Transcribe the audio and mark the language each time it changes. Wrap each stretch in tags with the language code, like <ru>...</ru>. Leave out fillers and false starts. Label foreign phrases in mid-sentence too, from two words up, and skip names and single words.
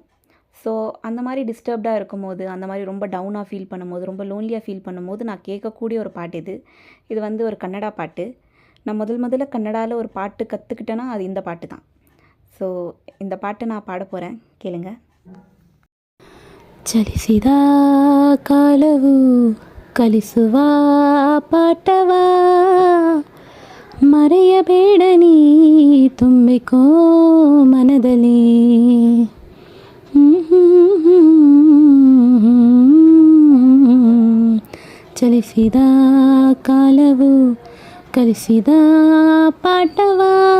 <ta>ஸோ அந்த மாதிரி டிஸ்டர்ப்டாக இருக்கும்போது, அந்த மாதிரி ரொம்ப</ta> <en>down feel</en> <ta>பண்ணும்போது, ரொம்ப</ta> <en>lonely feel</en> <ta>பண்ணும்போது நான் கேட்கக்கூடிய ஒரு பாட்டு இது. இது வந்து ஒரு கன்னடா பாட்டு. நான் முதல்ல கன்னடாவில் ஒரு பாட்டு கற்றுக்கிட்டேன்னா அது இந்த பாட்டு தான். ஸோ இந்த பாட்டு நான் பாட போகிறேன், கேளுங்க.</ta> <kn>ಚಲಿಸಿದ ಕಾಲವು ಕಲಿಸುವ ಪಾಠವಾ ಮರೆಯಬೇಡ ನೀ ತುಂಬಿಕೋ ಮನದಲ್ಲಿ ಚಲಿಸಿದ ಕಾಲವು ಕಲಿಸಿದ ಪಾಠವಾ</kn>